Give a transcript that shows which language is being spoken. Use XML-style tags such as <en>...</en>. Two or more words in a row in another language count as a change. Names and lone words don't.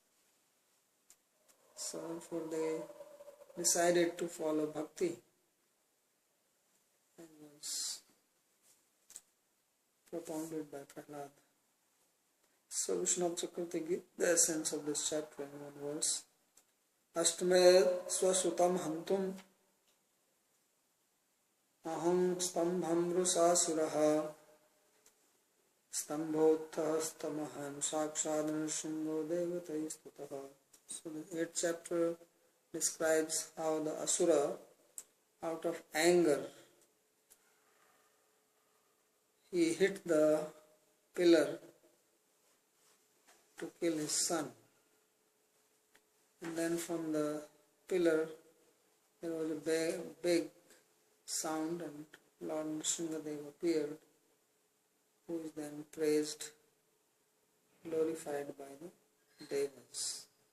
<en>So therefore they decided to follow bhakti, as was propounded by Prahlad. So Vishnu Chakravarti gives the essence of this chapter in one verse.</en> <sa>Ashtame swasutam hantum aham stambham rusasuraha stambhottha stamahan sakshad nrsimho devatai stutaha.</sa> <en>So the 8th chapter describes how the asura, out of anger, he hit the pillar to kill his son. And then from the pillar there was a big sound, and Lord Nrsimhadev appeared, who is then praised, glorified by the Devas.</en>